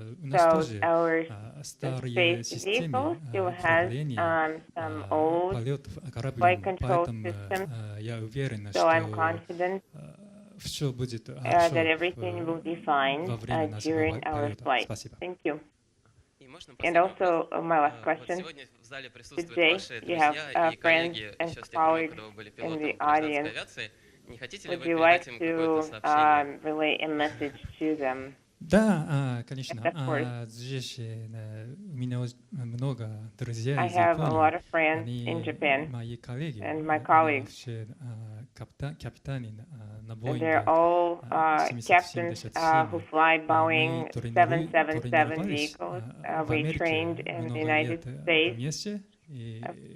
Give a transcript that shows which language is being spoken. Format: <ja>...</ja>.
<en>So our space vehicle still has some old flight control systems, so I'm confident that everything will be fine during our flight. Thank you. And also, my last question. Today, you have friends and colleagues in the audience. Would you like to relay a message to them?</en> <ru>Да, конечно. Здесь у меня много друзей из Японии. Они мои коллеги.</ru> <en>My colleagues.</en> <ru>Капитаны на</ru> <en>They're all captains who fly Boeing 777 vehicles. We trained in the United States.</en>